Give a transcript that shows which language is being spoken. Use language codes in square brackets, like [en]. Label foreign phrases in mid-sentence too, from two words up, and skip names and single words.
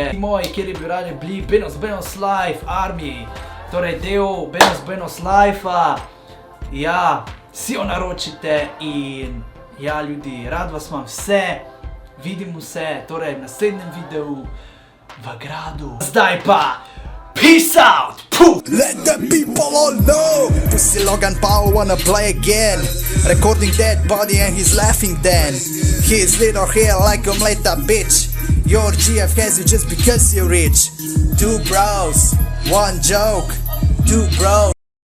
[sl] Moji, kjeri bi radi bili Benos Life Army, torej del Benos Life-a, ja, si jo naročite in ja ljudi, rad vas imam vse, vidimo se, torej v naslednjem videu v gradu. Zdaj pa, [en] peace out! Puh! let the people all know. Pussy Logan Paul wanna play again, recording dead body and he's laughing then. His little hair like a mleta bitch. Your GF has you just because you're rich. Two bros, one joke. Two bros.